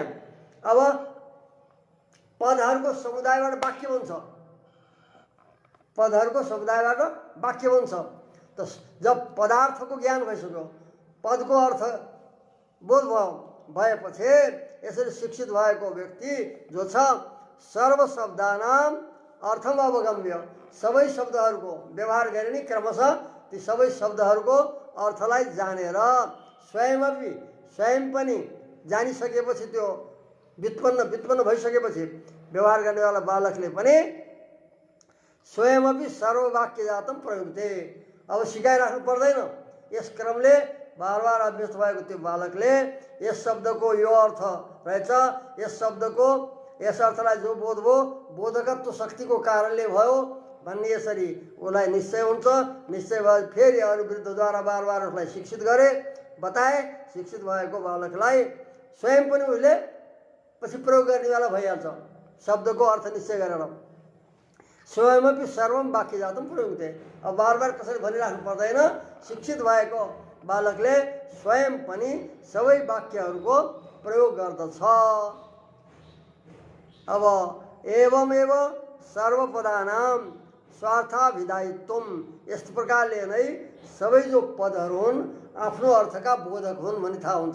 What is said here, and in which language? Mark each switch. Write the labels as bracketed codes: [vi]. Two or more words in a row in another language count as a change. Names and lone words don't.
[ne] अब पदहरूको समुदायबाट वाक्य बन्छ, पदहरूको समुदायबाट वाक्य बन्छ। त जब पदार्थको ज्ञान भइसक्यो, पदको अर्थ बोध भएपछि यसरी शिक्षित भएको व्यक्ति जो छ [sa] सर्व शब्दानाम अर्थम अवगम्य, [ne] सबै शब्दहरूको व्यवहार गरिने क्रमशः ती सबै शब्दहरूको अर्थलाई जानेर स्वयं पनि जानिसकेपछि त्यो व्युत्पन्न भइसकेपछि व्यवहार गर्नेवाला बालकले पनि [sa] स्वयं सर्ववाक्य जातम प्रयुक्ते। [ne] अब सिकाइराख्नु पर्दैन, यस क्रमले बार बार अभ्यस्त भएको त्यो बालकले यस शब्दको यो अर्थ रहेछ, यस शब्दको यस अर्थलाई जो बोध भयो बोधकत्व शक्तिको कारणले भयो भन्ने यसरी उसलाई निश्चय हुन्छ। निश्चय भए फेरि अरू वृद्धद्वारा बार बार उसलाई शिक्षित गरे, बताए। शिक्षित भएको बालकलाई स्वयं पनि उसले पछि प्रयोग गर्नेवाला भइहाल्छ शब्दको अर्थ निश्चय गरेर। [sa] स्वयं सर्वम वाक्य जातम प्रयुक्ते। [ne] अब बार बार कसरी भनिराख्नु पर्दैन, शिक्षित भएको बालकले स्वयं पनि सबै वाक्यहरूको प्रयोग गर्दछ। अब [sa] एवमेव सर्वपदानाम स्वार्थाभिधायित्वम, [ne] यस्तो प्रकारले नै सबै जो पदहरू हुन् आफ्नो अर्थका बोधक हुन् भन्ने थाहा हुन्छ।